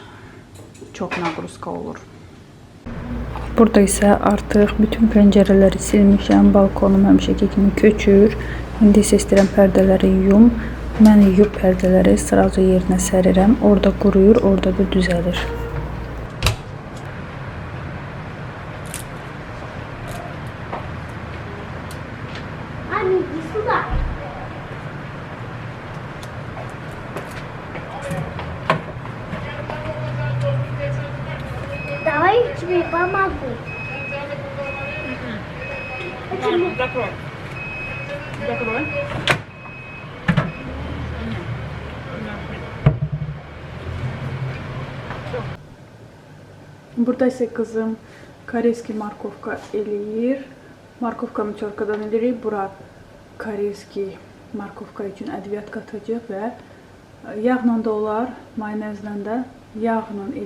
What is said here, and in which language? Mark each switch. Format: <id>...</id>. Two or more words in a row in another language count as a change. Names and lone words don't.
<az>Çox naqruzka olur. Burada isə artıq bütün pəncərələri silmişəm. Balkonum həmişəki kimi köçür. İndi isə istəyirəm pərdələri yuyum. Mən yuyub pərdələri sırazı yerinə sərirəm. Orada quruyur, orada da düzəlir.</az> <ru>Маме, иди сюда. Давай я тебе помогу. Почему? Закрой. Закрой.</ru> <az>Burada isə qızım</az> <ru>корейски морковка</ru> <az>eləyir. Markovka mütörkadan eləyirik. Bura</az> <ru>корейски морковка</ru> <az>üçün ədviyyat qatacaq və yağla da olar, mayonezlə də.</az>